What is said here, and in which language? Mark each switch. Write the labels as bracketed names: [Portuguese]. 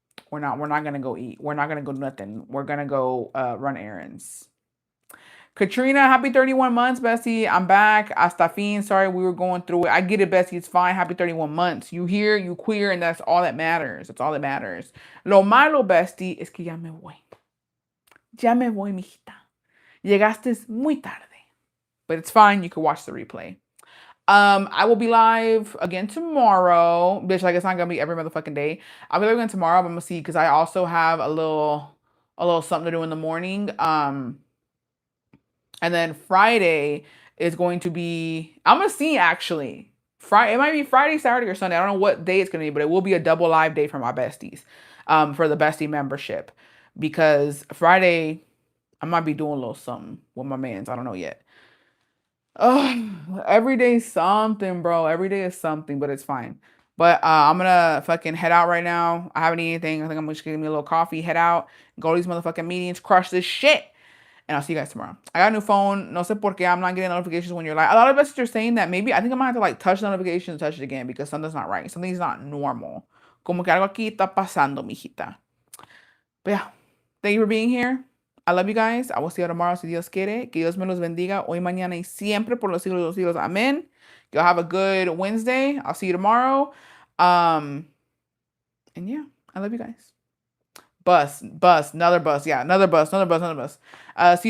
[English] We're not gonna go eat. We're not gonna go nothing. We're gonna go run errands. Katrina, happy 31 months, Bessie. I'm back. [Spanish] Hasta fin. [English] Sorry we were going through it. I get it, Bessie. It's fine. Happy 31 months. You here, you queer, and that's all that matters. That's all that matters. [Spanish] Lo malo, Bestie, es que ya me voy. Ya me voy, mijita. Llegaste muy tarde. [English] But it's fine. You can watch the replay. I will be live again tomorrow. Bitch, like it's not gonna be every motherfucking day. I'll be live again tomorrow, but I'm gonna see because I also have a little something to do in the morning. And then Friday is going to be, I'm gonna see actually. Friday, it might be Friday, Saturday, or Sunday. I don't know what day it's gonna be, but it will be a double live day for my besties, for the bestie membership. Because Friday, I might be doing a little something with my mans. I don't know yet. Oh, every day is something, bro. Every day is something, but it's fine. But I'm gonna fucking head out right now. I haven't eaten anything. I think I'm just gonna give me a little coffee, head out, go to these motherfucking meetings, crush this shit. And I'll see you guys tomorrow. I got a new phone. [Spanish] No sé por qué [English] I'm not getting notifications when you're like. A lot of us are saying that maybe I think I might have to like touch the notifications, touch it again because something's not right. Something's not normal. [Spanish] Como que algo aquí está pasando, mijita. [English] But yeah, thank you for being here. I love you guys. I will see you tomorrow [Spanish] si Dios quiere. Que Dios me los bendiga hoy, mañana y siempre por los siglos de los siglos. [English] Amen. You'll have a good Wednesday. I'll see you tomorrow. And yeah, I love you guys. Bus, another bus. Yeah, another bus. See you